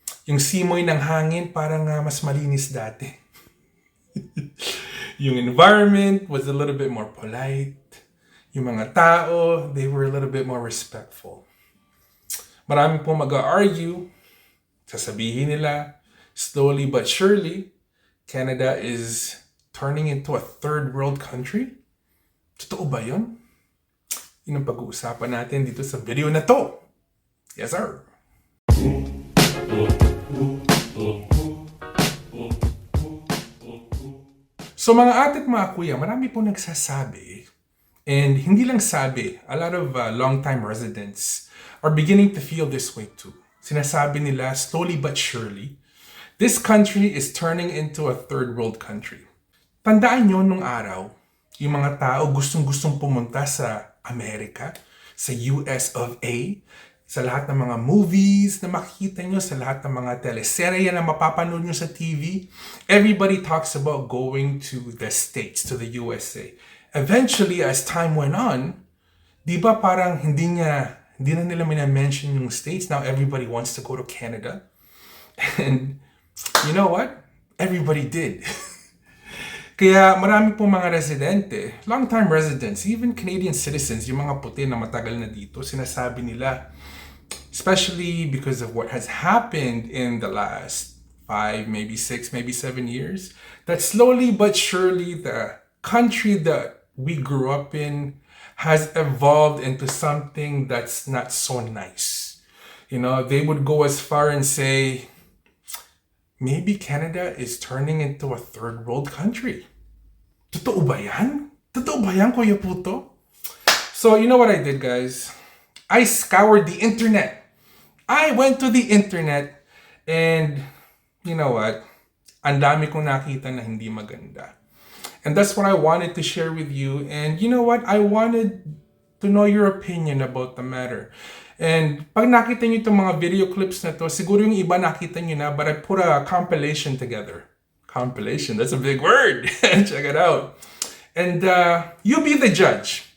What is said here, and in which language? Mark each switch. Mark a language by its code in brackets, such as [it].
[tl] Yung simoy ng hangin parang mas malinis dati. Yung [en] environment was a little bit more polite. [tl] Yung mga tao, [en] they were a little bit more respectful. [tl] Marami pong mag-argue. Sasabihin nila, [en] slowly but surely, Canada is turning into a third world country. [tl] Totoo ba yun? Yun ang pag-uusapan natin dito sa video na to. [en] Yes, sir. So [tl] mga ate at mga kuya, marami po nagsasabi, [en] and [tl] hindi lang sabi, [en] a lot of long-time residents are beginning to feel this way too. [tl] Sinasabi nila, [en] slowly but surely, this country is turning into a third world country. [tl] Tandaan nyo nung araw, yung mga tao gustong-gustong pumunta sa Amerika, sa US of A, sa lahat ng mga movies na makikita nyo, sa lahat ng mga teleserye na mapapanood nyo sa TV, [en] everybody talks about going to the States, to the USA. Eventually, as time went on, [tl] di ba parang hindi na nila mina-mention yung States. [en] Now everybody wants to go to Canada. And you know what? Everybody did. [tl] Kaya marami pong mga residente, [en] long-time residents, even Canadian citizens, [tl] yung mga puti na matagal na dito, sinasabi nila, [en] especially because of what has happened in the last 5, maybe 6, maybe 7 years, that slowly but surely the country that we grew up in has evolved into something that's not so nice. You know, they would go as far and say, maybe Canada is turning into a third world country. [tl] Totoo ba yan? Totoo ba yan, [en] Kuya Puto? So, you know what I did, guys? I scoured the internet. I went to the internet and, you know what? [tl] Ang dami kong nakita na hindi maganda. [en] And that's what I wanted to share with you. And you know what? I wanted to know your opinion about the matter. [tl] And pag nakita nyo itong mga video clips na to, siguro yung iba nakita nyo na, [en] but I put a compilation together. Compilation, that's a big word. Check it out. And you be the judge.